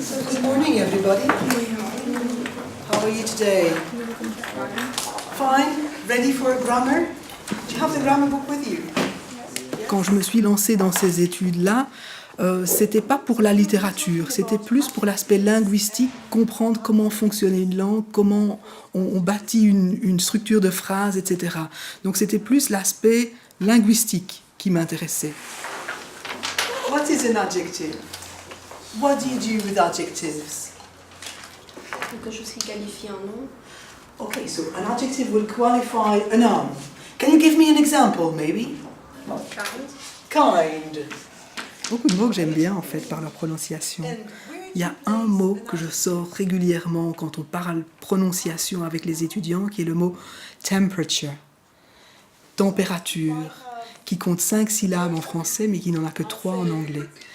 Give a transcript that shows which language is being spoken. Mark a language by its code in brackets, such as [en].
[en] Good morning, everybody. How are you today? Fine? Ready for a grammar? Do you have the grammar book with you? [fr] Quand je me suis lancée dans ces études-là, c'était pas pour la littérature, c'était plus pour l'aspect linguistique, comprendre comment fonctionnait une langue, comment on bâtit une structure de phrase, etc. Donc c'était plus l'aspect linguistique qui m'intéressait. [en] What is an adjective? What do you do with adjectives? [fr] Quelque chose qui qualifie un nom. [en] Okay, so an adjective will qualify a noun. Can you give me an example, maybe? Kind. [fr] Beaucoup de mots que j'aime bien, en fait, par leur prononciation. Il y a un mot que je sors régulièrement quand on parle prononciation avec les étudiants, qui est le mot temperature. Température, qui compte 5 syllabes en français, mais qui n'en a que 3 en anglais.